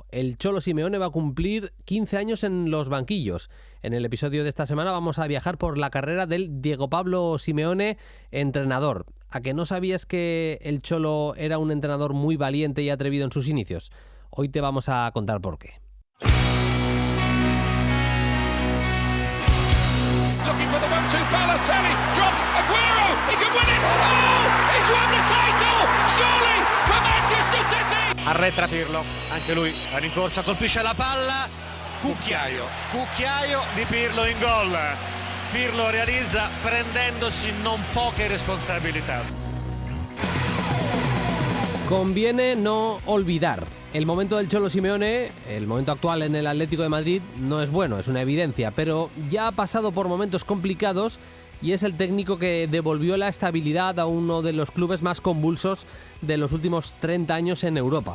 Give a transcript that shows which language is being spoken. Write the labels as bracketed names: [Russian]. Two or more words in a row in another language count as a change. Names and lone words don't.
[Spanish] El Cholo Simeone va a cumplir 15 años en los banquillos. En el episodio de esta semana vamos a viajar por la carrera del Diego Pablo Simeone, entrenador. ¿A que no sabías que el Cholo era un entrenador muy valiente y atrevido en sus inicios? Hoy te vamos a contar por qué. [English] Looking for the 1-2, Balotelli drops Aguero, he can win it, oh, he's won the title, surely, for Manchester City! [Italian] Arretra Pirlo, anche lui la rincorsa, colpisce la palla, cucchiaio di Pirlo in gol. Pirlo realizza prendendosi non poche responsabilità. [Spanish] Conviene no olvidar. El momento del Cholo Simeone, el momento actual en el Atlético de Madrid, no es bueno, es una evidencia, pero ya ha pasado por momentos complicados y es el técnico que devolvió la estabilidad a uno de los clubes más convulsos de los últimos 30 años en Europa.